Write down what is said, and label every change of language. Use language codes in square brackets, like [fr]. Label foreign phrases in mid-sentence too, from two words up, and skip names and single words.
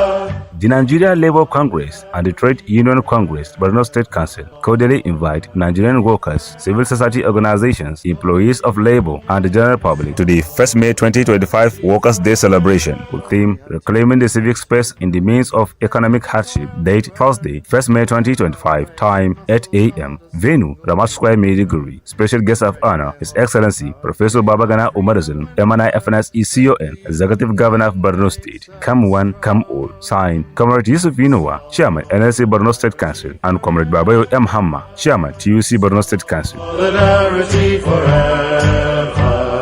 [en] The Nigeria Labour Congress and the Trade Union Congress, Borno State Council, cordially invite Nigerian workers, civil society organizations, employees of labor, and the general public to the 1st May 2025 Workers' Day celebration with theme Reclaiming the Civic Space in the Means of Economic Hardship. Date Thursday, 1st May 2025. Time 8 a.m. Venue Ramat Square, Maiduguri. Special guest of honor His Excellency Professor Babagana Umarazul, MNI FNS ECON, Executive Governor of Borno State. Come one, come all. Signed, Comrade Yusuf Inuwa, Chairman NLC Borno State Council, and Comrade Babayo M. Hamma, Chairman TUC Borno State Council. Solidarity forever.